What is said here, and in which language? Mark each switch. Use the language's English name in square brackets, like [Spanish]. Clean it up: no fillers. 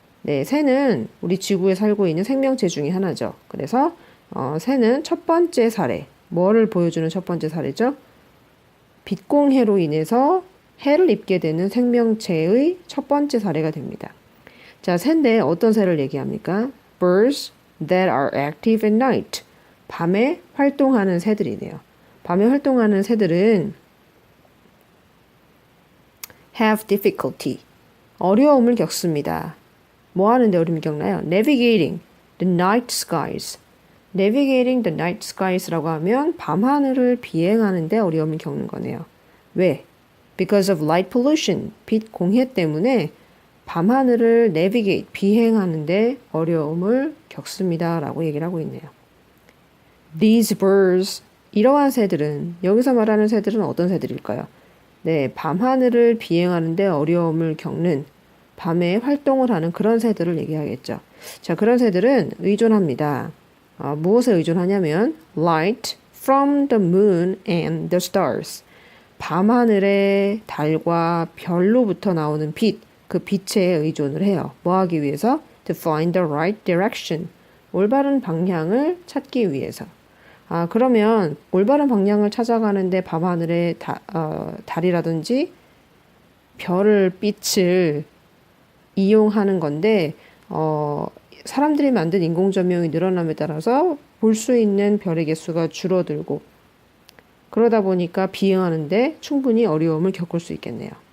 [Korean] 네, 새는 우리 지구에 살고 있는 생명체 중에 하나죠. 그래서 새는 첫 번째 사례, 뭐를 보여주는 첫 번째 사례죠? 빛공해로 인해서 해를 입게 되는 생명체의 첫 번째 사례가 됩니다. 자, 새인데 어떤 새를 얘기합니까? [English] Birds that are active at night. [Korean] 밤에 활동하는 새들이네요. 밤에 활동하는 새들은 [English] have difficulty. [Korean] 어려움을 겪습니다. 뭐 하는데 어려움을 겪나요? [English] Navigating the night skies. Navigating the night skies라고 하면 [Korean] 밤하늘을 비행하는데 어려움을 겪는 거네요. 왜? [English] Because of light pollution. [Korean] 빛 공해 때문에 밤하늘을 navigate, 비행하는데 어려움을 겪습니다. 라고 얘기를 하고 있네요. [English] These birds, [Korean] 이러한 새들은, 여기서 말하는 새들은 어떤 새들일까요? 네, 밤하늘을 비행하는데 어려움을 겪는, 밤에 활동을 하는 그런 새들을 얘기하겠죠. 자, 그런 새들은 의존합니다. 무엇에 의존하냐면 [English] light from the moon and the stars. [Korean] 밤하늘의 달과 별로부터 나오는 빛, 그 빛에 의존을 해요. 뭐 하기 위해서? [English] To find the right direction. [Korean] 올바른 방향을 찾기 위해서. 그러면 올바른 방향을 찾아가는데 밤하늘의 달이라든지 별을 빛을 이용하는 건데 사람들이 만든 인공조명이 늘어남에 따라서 볼 수 있는 별의 개수가 줄어들고 그러다 보니까 비행하는데 충분히 어려움을 겪을 수 있겠네요.